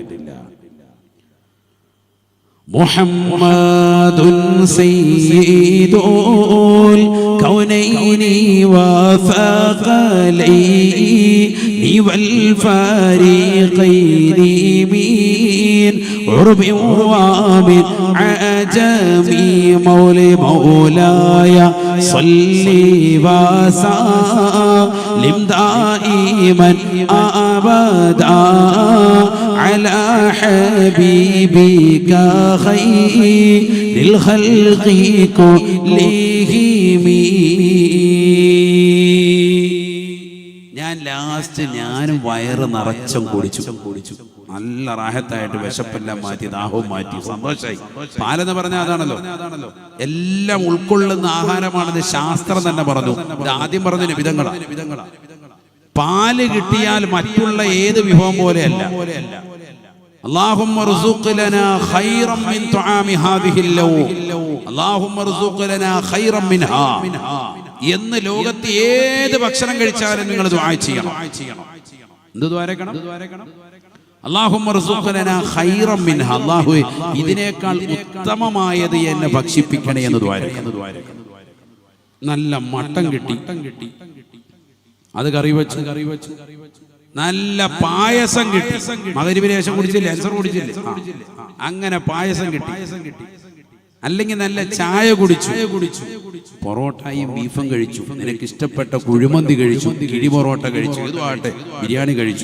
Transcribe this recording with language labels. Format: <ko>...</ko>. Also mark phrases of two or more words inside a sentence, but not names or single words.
<ar>محمد سيد الكونين والثقلين وال فريقين من عرب ومن عجم مولاي صل وس لم دائما أبدا على حبيبك خير الخلق كلهم.</ar> <ml>ഞാൻ ലാസ്റ്റ് ഞാനും വയറ് നിറച്ചും കുടിച്ചു. നല്ല റാഹത്തായിട്ട് വിശപ്പെല്ലാം മാറ്റി, ദാഹവും മാറ്റി, സന്തോഷമായി. പാലെന്ന് പറഞ്ഞാൽ അതാണല്ലോ, എല്ലാം ഉൾക്കൊള്ളുന്ന ആഹാരമാണെന്ന് ശാസ്ത്രം തന്നെ പറഞ്ഞു. ഇത് ആദ്യം പറഞ്ഞ നിബിധങ്ങളാണ്. പാല് കിട്ടിയാൽ മറ്റുള്ള ഏത് വിഭവം പോലെയല്ല.</ml> <ar>اللهم ارزق لنا خيرا من طعام هذه الليل اللهم ارزق لنا خيرا منها</ar> <ml>എന്ന് ലോകത്തെ ഏത് ഭക്ഷണം കഴിച്ചാലും നിങ്ങൾ ദുആ ചെയ്യണം. എന്ത് ദുആരക്കണം?</ml> <ar>اللهم ارزق لنا خيرا منها,</ar> <ml>അല്ലാഹുവേ ഇതിനേക്കാൾ ഉത്തമമായത് എന്നെ ഭക്ഷിപ്പിക്കണേ എന്ന് ദുആരക്കണം. നല്ല മട്ടൻ കിട്ടി, അത് കറി വെച്ച്, നല്ല പായസം കിട്ടി, മഗ്‌രിബിന് ശേഷം കുടിച്ചില്ലേ, അൻസർ കുടിച്ചില്ലേ, അങ്ങനെ പായസം കിട്ടി, അല്ലെങ്കിൽ നല്ല ചായ കുടിച്ചു, പൊറോട്ടയും ബീഫും കഴിച്ചു, നിനക്ക് ഇഷ്ടപ്പെട്ട കുഴിമന്തി കഴിച്ചു, കിഴി പൊറോട്ട കഴിച്ചു, ഇതുമാട്ടെ ബിരിയാണി കഴിച്ചു.</ml>